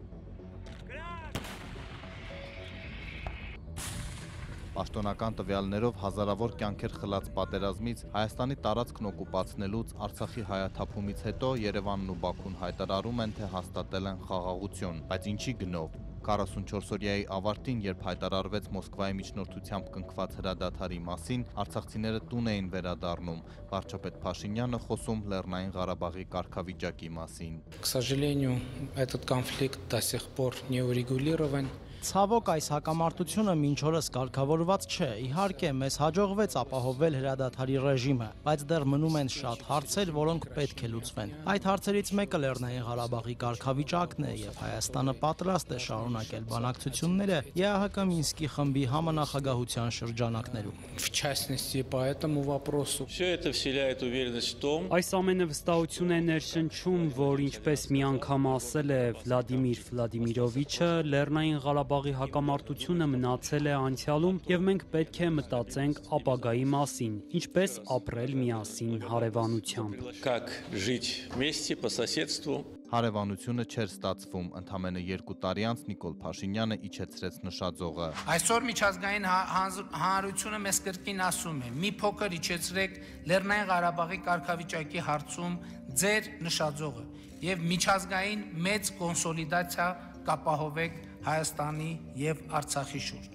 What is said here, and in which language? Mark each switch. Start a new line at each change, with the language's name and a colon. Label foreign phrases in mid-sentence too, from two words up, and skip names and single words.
Armenian: Պաշտոնական տվյալներով հազարավոր կյանքեր խլած պատերազմից, Հայաստանի տարածքն օկուպացնելուց, Արցախի հայաթափումից հետո Երևանն ու Բաքուն հայտարարում են, թե հաստատել են խաղաղություն, բայց ինչի գնով։ 44-օրյայի ավարտին, երբ հայտարարվեց Մոսկվայի միջնորդությամբ կնքված հրադադարի մասին, արցախցիները տուն էին վերադառնում։ Վարչապետ Փաշինյանը խոսում Լեռնային Ղարաբաղի կարգավիճակի մասին։
Russian: К сожалению, этот конфликт до сих пор не урегулирован.
Armenian: Ցավոք այս հակամարտությունը մինչ օրս կարգավորված չէ։ Իհարկե, մեզ հաջողվեց ապահովել հրադադարի ռեժիմը, բայց դեռ մնում են շատ հարցեր, որոնք պետք է լուծվեն։ Այդ հարցերից մեկը Լեռնային Ղարաբաղի կարգավիճակն է, եւ Հայաստանը պատրաստ է շարունակել բանակցությունները ԵԱՀԿ Մինսկի խմբի համանախագահության շրջանակներում։
Russian: В частности, по этому вопросу. Все это вселяет уверенность в том.
Armenian: Այս ամենը վստահություն է ներշնչում, որ ինչպես մի անգամ ասել է Վլադիմիր Վլադիմիրովիչը, Լեռնային Ղարաբաղի հակամարտությունը մնացել է անցյալում եւ մենք պետք է մտածենք ապագայի մասին, ինչպես ապրել միասին հարևանությամբ։
Russian: Как жить вместе по соседству.
Armenian: Հարևանությունը չէր ստացվում, ընդամենը 2 տարի անց Նիկոլ Փաշինյանը իջեցրեց նշաձողը։ Այսօր միջազգային հանրությունը մեզ կրկին ասում է. մի փոքր իջեցրեք Լեռնային Ղարաբաղի կարգավիճակի հարցում ձեր նշաձողը եւ միջազգային մեծ կոնսոլիդացիա կապահովեք Հայաստանի եւ Արցախի շուրջ։